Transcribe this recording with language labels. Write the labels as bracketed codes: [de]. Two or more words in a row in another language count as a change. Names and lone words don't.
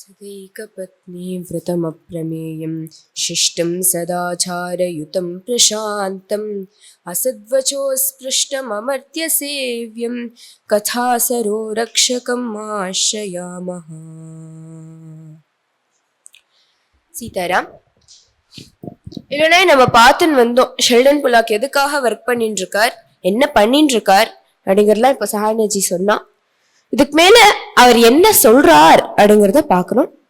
[sa] एकपत्नी व्रतमप्रमेयं शिष्टं सदाचारयुतं प्रशान्तम् असद्वचोस्पृष्टममर्त्यसेव्यं कथासरो रक्षकम् आश्रयामः. [ta] சீதாராம், இல்லைன்னா நம்ம பார்த்துன்னு வந்தோம். ஷெல்டன் புலாக் எதுக்காக ஒர்க் பண்ணிட்டு இருக்கார், என்ன பண்ணிட்டு இருக்கார் அப்படிங்கறதுலாம் இப்ப சஹானஜி சொன்னா. இதுக்கு மேல அவர் என்ன சொல்றார் அப்படிங்கறத பாக்கணும்.